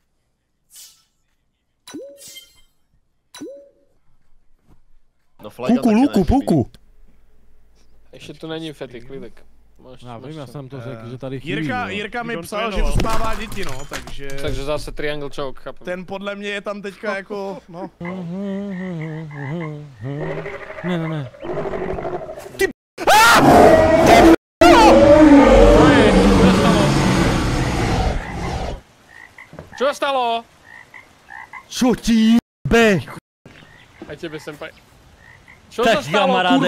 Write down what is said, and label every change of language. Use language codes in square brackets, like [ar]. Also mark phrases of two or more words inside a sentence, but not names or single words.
[cs] No, Puku. Ještě tu není Fety, klidek. Já vím, já jsem to řekl, že tady chybí. Jirka mi psal, že uspává děti, no, takže... Takže zase [en] triangle choke, [cs] chápu. Ten podle mě je tam teďka jako, no. Ne. Ty... [sk] Čo stalo? Čo ti jebe? Aj tebe, senpai. Čo sa stalo, kurva?